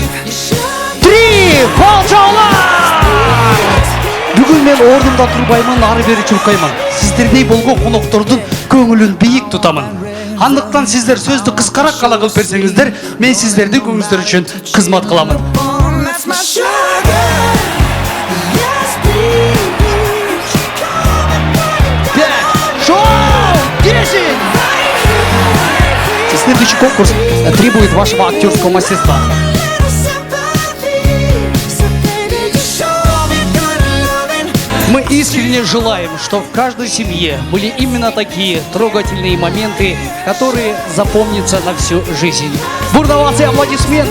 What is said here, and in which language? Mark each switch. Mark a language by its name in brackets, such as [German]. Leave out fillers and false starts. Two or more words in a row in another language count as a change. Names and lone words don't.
[Kyrgyz] Колчаулар! Бүгүн мен ордумда турбаймын, ары бери чуркаймын. Сиздердей болгон коноктордун көңүлүн бийик тутамын. Андыктан сиздер сөздү кыскараак гана кылып берсеңиздер, мен сиздердин көңүлүңүздөр үчүн кызмат кыламын. [Russian] Следующий конкурс требует вашего актерского мастерства. Мы искренне желаем, что в каждой семье были именно такие трогательные моменты, которые запомнятся на всю жизнь.